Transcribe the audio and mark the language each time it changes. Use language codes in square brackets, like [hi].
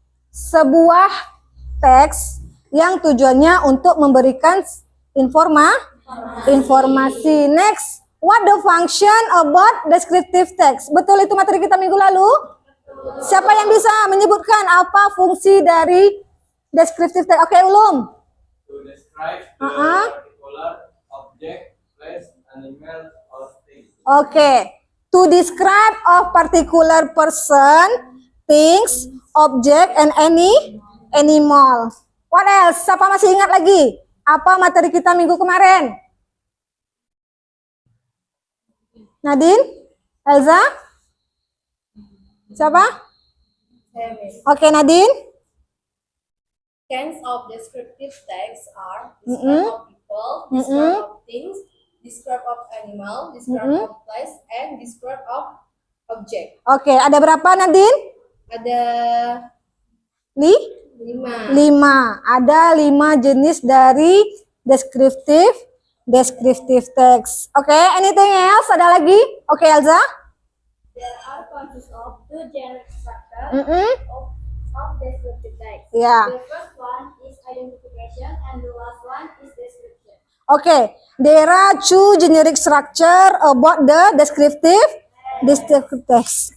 [id] Sebuah teks yang tujuannya untuk memberikan informasi. [en] Next, what the function about descriptive text? [id] Betul itu materi kita minggu lalu? Siapa yang bisa menyebutkan apa fungsi dari descriptive text? Oke, Ulum. [en] To describe the particular object, place, animal, or thing. Oke. To describe a particular person, things, object, and any animal. What else? [id] Siapa masih ingat lagi? Apa materi kita minggu kemarin? Nadine? Elza? Siapa? Oke, Nadine. [en] Kinds of descriptive text are Mm-mm. describe of people, describe of things, describe of animal, describe of place, and describe of object. [id] Oke, ada berapa, Nadine? Ada 5. 5. Ada 5 jenis dari descriptive text. Oke, [en] anything else? [id] Ada lagi? Oke, Elza? [en] There are consist of two generic structures Mm-mm. of descriptive text. [id] Ya. [en] The first one is identification and the last one is description. Okay, there are two generic structure about the descriptive text.